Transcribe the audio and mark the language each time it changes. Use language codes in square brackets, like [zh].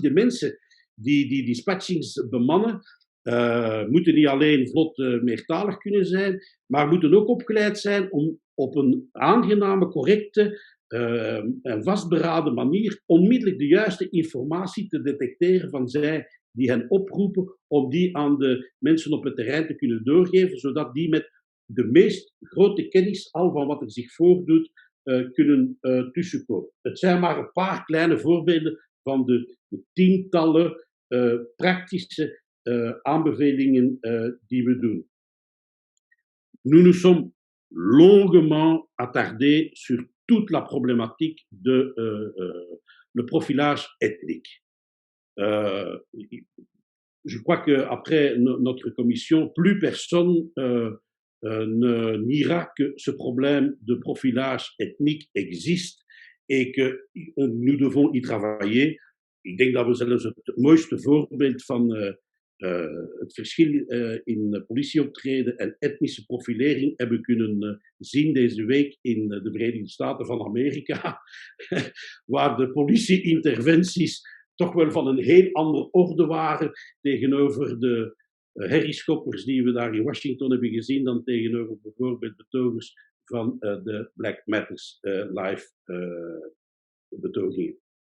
[nl] De mensen die dispatchings bemannen, moeten niet alleen vlot meertalig kunnen zijn, maar moeten ook opgeleid zijn om op een aangename, correcte en vastberaden manier onmiddellijk de juiste informatie te detecteren van zij die hen oproepen, om die aan de mensen op het terrein te kunnen doorgeven, zodat die met de meest grote kennis al van wat er zich voordoet kunnen tussenkomen. Het zijn maar een paar kleine voorbeelden van de tientallen praktische aanbevelingen die we doen. [fr] Nous nous sommes longuement attardés sur toute la problématique de le profilage ethnique. Je crois qu'après notre commission, plus personne niera que ce problème de profilage ethnique existe en que nous devons y travailler. [nl] Ik denk dat we zelfs het mooiste voorbeeld van het verschil in politieoptreden en etnische profilering hebben kunnen zien deze week in de Verenigde Staten van Amerika, waar de politie-interventies toch wel van een heel andere orde waren tegenover de herrieschoppers die we daar in Washington hebben gezien dan tegenover bijvoorbeeld betogers van de Black Matters Live betogingen.